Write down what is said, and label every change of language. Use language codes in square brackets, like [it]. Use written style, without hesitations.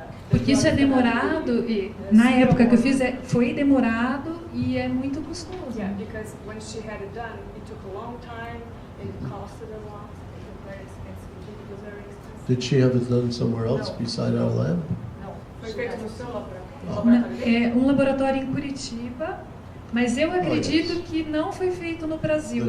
[pt] Porque isso é demorado, e na época que eu fiz foi demorado e é muito custoso. [en] Yeah, because when she had it done, it took a long time and it costed a lot. It was very expensive. It was very expensive. Did she have it done somewhere else beside our lab? [pt] Não, foi feito no seu laboratório. Um laboratório em Curitiba, mas eu acredito que não foi feito no Brasil.